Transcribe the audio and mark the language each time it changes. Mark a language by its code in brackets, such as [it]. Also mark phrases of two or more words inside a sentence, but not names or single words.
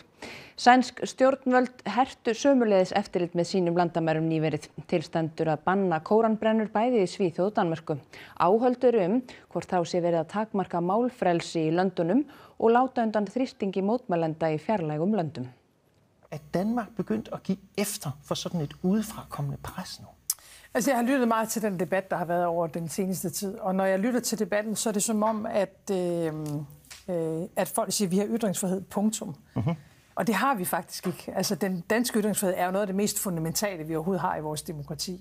[is] Sænsk stjórnvöld hertu sömuleiðis eftirlit með sínum landamærum nýverið. Til stendur að banna kóranbrennur bæði í Svíþjóð og Danmörku. Áhöld eru hvort þá sé verið að takmarka málfrelsi í löndunum og láta undan þrýstingi mótmælenda í fjarlægum löndum. [da] At Danmark begyndt at give efter for sådan et udefrakommende pres nu? Altså, jeg har lyttet meget til den debat, der har været over den seneste tid, og når jeg lytter til debatten, så er det som om, at at folk siger, at vi har ytringsfrihed, punktum. Og det har vi faktisk ikke. Altså, den danske ytringsfrihed er jo noget af det mest fundamentale, vi overhovedet har i vores demokrati.